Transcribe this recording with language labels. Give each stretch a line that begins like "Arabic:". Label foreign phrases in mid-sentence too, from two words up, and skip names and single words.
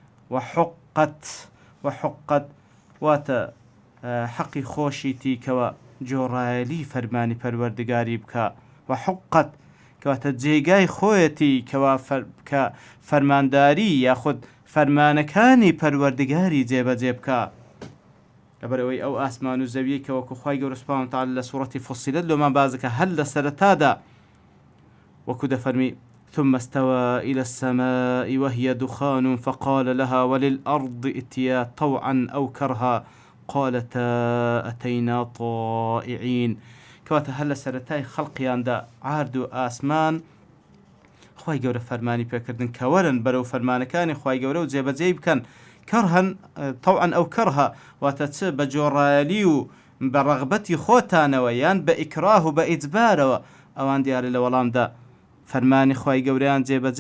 Central Kurdish: وحقت واتە حەقی خۆشیتی کەوە جۆڕایەلی فەرمانی پەروەردگاری بکە، وحقت کەواتە جێگای خۆیەتی کەوا کە فەرمانداری یاخود فەرمانەکانی پەروەردگاری جێبەجێ بکە، لەبەرەوەی ئەو ئاسمان و زەویەی کەوەکو خوای گەورە
Arabic: سوبحانەهو وتعالە
Central Kurdish: لە سوورەتی فوسیلەت لۆمان بازەکە هەر لە سەرەتادا وەکو دەفەرمی
Arabic: ثم استوى إلى السماء وهي دخان فقال لها وللأرض ائتيا طوعا أو كرها قالتا أتينا طائعين،
Central Kurdish: کەواتە هەر لە سەرەتای خەڵقیاندا عارد و ئاسمان خوای گەورە فەرمانی پێکردن کە وەرن بەرەو فەرمانەکانی خوای گەورە و جێبەجێ بکەن،
Arabic: کەرهەن طوعا ئەو کەرها،
Central Kurdish: واتە چ بە جۆڕایەلی و بە ڕەغبەتی خۆتانەوە یان بە ئیکراه و بە ئیجبارەوە، ئەوان دیارە لە وەڵامدا فەرمانی خوای گەورەیان جێبەجێ